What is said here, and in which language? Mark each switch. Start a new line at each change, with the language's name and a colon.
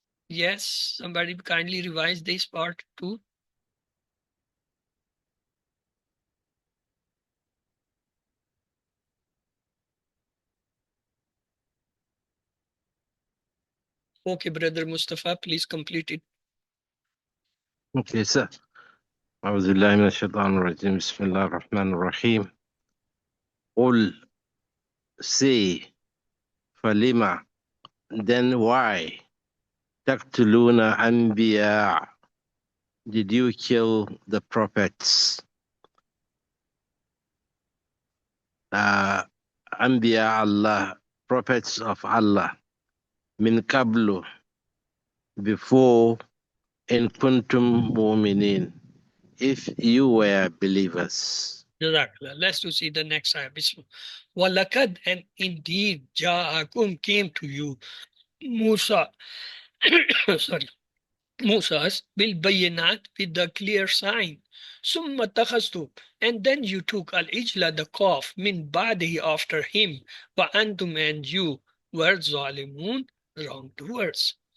English: Yes, somebody kindly revise this part too. Okay, brother Mustafa, please complete it. Okay, sir.
Arabic: أعوذ بالله من الشيطان الرجيم بسم الله الرحمن الرحيم قل
English: say
Arabic: فلما
English: then why
Arabic: تقتلون أنبياء
English: did you kill the prophets
Arabic: أنبياء
English: Allah prophets of Allah
Arabic: من قبل
English: before
Arabic: إن كنتم مؤمنين
English: if you were believers. Let's see the next ayah.
Arabic: Walakad,
English: and indeed
Arabic: Ja'akum
English: came to you Musa sorry Musa's
Arabic: bil bayinat
English: with the clear sign.
Arabic: Summa takhastu,
English: and then you took al ijla the calf
Arabic: min ba'dihi
English: after him,
Arabic: wa antum,
English: and you were zalimun, wrongdoers.